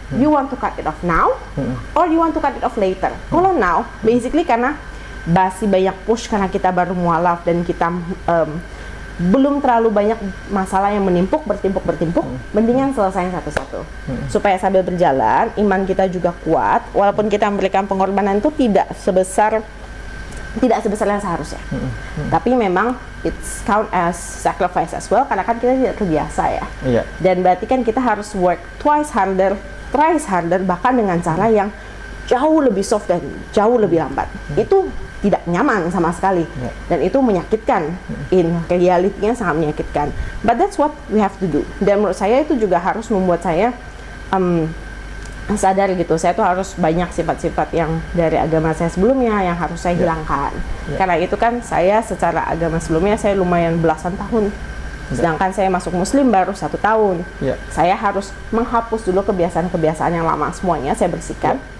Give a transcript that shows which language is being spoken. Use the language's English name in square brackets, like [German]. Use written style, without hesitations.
[English] You want to cut it off now, or you want to cut it off later. [Indonesian] Kalau now, basically karena masih banyak push, karena kita baru mualaf dan kita belum terlalu banyak masalah yang bertimpuk, mendingan selesaiin satu-satu. Supaya sambil berjalan, iman kita juga kuat, walaupun kita memberikan pengorbanan itu tidak sebesar yang seharusnya. Tapi memang [English] it's count as sacrifice as well, [Indonesian] karena kan kita tidak terbiasa ya. Dan berarti kan kita harus [English] work twice harder, thrice harder, [Indonesian] bahkan dengan cara yang jauh lebih soft dan jauh lebih lambat. Itu tidak nyaman sama sekali, dan itu menyakitkan. [English] In reality-nya [Indonesian] sangat menyakitkan, [English] but that's what we have to do. [Indonesian] Dan menurut saya itu juga harus membuat saya sadar gitu, saya tuh harus banyak sifat-sifat yang dari agama saya sebelumnya yang harus saya hilangkan. Karena itu kan saya secara agama sebelumnya saya lumayan belasan tahun, sedangkan saya masuk muslim baru 1 tahun. Saya harus menghapus dulu kebiasaan-kebiasaan yang lama, semuanya saya bersihkan.